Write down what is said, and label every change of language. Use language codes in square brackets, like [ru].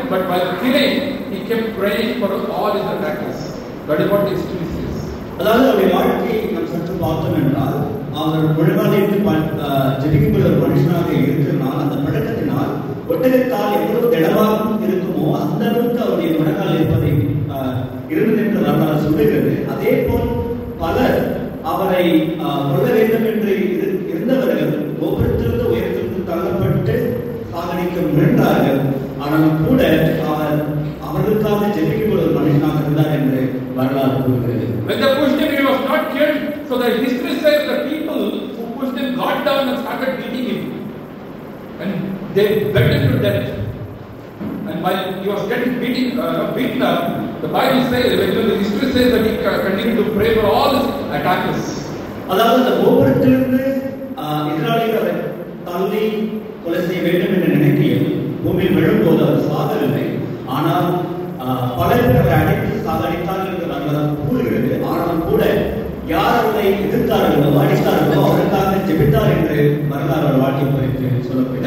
[en] But while killing, he kept praying for all his attackers. That is what the history says. [ta] அதாவது அவருடைய வாழ்க்கையை நாம் சற்று பார்த்தோம் என்றால் அவர் முழங்காலிட்டு ஜெபிக்கக்கூடிய ஒரு மனுஷனாக இருக்கிறனால் அந்த பழக்கத்தினால் ஒட்டகத்தால் எவ்வளவு திடமாக இருக்குமோ அந்த அளவுக்கு அவருடைய முழங்கால் இருப்பதை இருந்தது என்று வரலாறு சொல்லுகிறது. அதே போல் பலர் அவரை கொல்ல வேண்டும் என்று இருந்தவர்கள் கோபுரத்திலிருந்து உயரத்திற்கு தள்ளப்பட்டு சாகடிக்க முயன்றார்கள். ஆனாலும் கூட அவர் அவர்களுக்காக ஜெபிக்கக்கூடிய ஒரு மனுஷனாக இருந்தார் என்று வரலாறு கூறுகிறது. [en] When they pushed him, he was not killed. So the history says the people who pushed him got down and started beating him, and they beat him to death. And while he was getting beaten up, the Bible says, the history says that he continued to pray for all his attackers. [ta] அதாவது இந்த கோபுரத்திலிருந்து எதிராளிகளை தள்ளி கொலை செய்ய வேண்டும் என்று நினைக்கையில் பூமியில் விழும்போது அவர் சாகவில்லை. ஆனால் பல பேர் அவரை அடைத்து சாகடித்தார்கள் என்று வரலாறு கூறுகிறது. ஆனாலும் கூட யார் அவரை எதிர்த்தார்களோ அடித்தார்களோ அவருக்காக ஜெபித்தார் என்று வரலாறு வாழ்க்கை குறித்து சொல்லப்படுகிறது.